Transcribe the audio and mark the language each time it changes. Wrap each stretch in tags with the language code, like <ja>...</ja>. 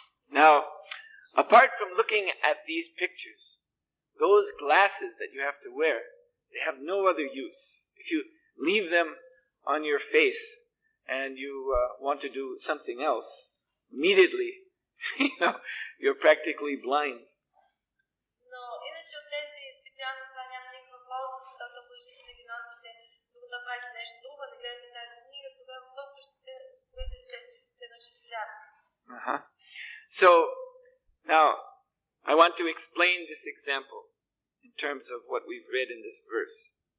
<en>Now, apart from looking at these pictures, those glasses that you have to wear, they have no other use. If you leave them on your face and you want to do something else, immediately, you're practically blind.</en> <bg>Но иначе от тези специални очила няма никаква полза, защото ако решите да ги носите, докато правите нещо друго, да гледате тази книга, тогава просто ще се едноче сляп.</bg> <en>So, now, I want to explain this example in terms of what we've read in this verse.</en>